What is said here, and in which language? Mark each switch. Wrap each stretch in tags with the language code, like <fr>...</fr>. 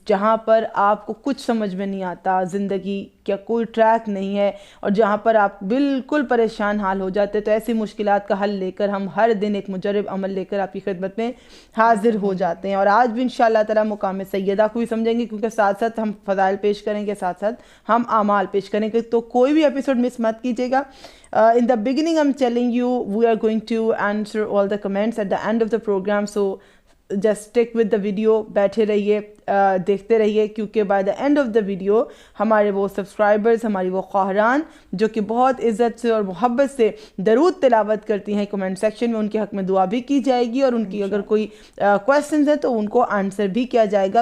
<ur>جہاں پر آپ کو کچھ سمجھ میں نہیں آتا، زندگی کیا کوئی ٹریک نہیں ہے، اور جہاں پر آپ بالکل پریشان حال ہو جاتے، تو ایسی مشکلات کا حل لے کر ہم ہر دن ایک مجرب عمل لے کر آپ کی خدمت میں حاضر ہو جاتے ہیں. اور آج بھی انشاءاللہ تعالیٰ مقام سیدہ کو بھی سمجھیں گے، کیونکہ ساتھ ساتھ ہم فضائل پیش کریں گے، ساتھ ساتھ ہم اعمال پیش کریں گے. تو کوئی بھی ایپیسوڈ مس مت کیجیے گا.</ur> <en>In the beginning I'm telling you we are going to answer all the comments at the end of the program, so just stick with the video.</en> <ur>بیٹھے رہیے، دیکھتے رہیے، کیونکہ</ur> <en>by the end of the video</en> <ur>ہمارے وہ subscribers, ہماری وہ خواہران جو کہ بہت عزت سے اور محبت سے درود تلاوت کرتی ہیں کمنٹ سیکشن میں، ان کے حق میں دعا بھی کی جائے گی، اور ان کی اگر کوئی کویسچنز ہیں تو ان کو آنسر بھی کیا جائے گا.</ur>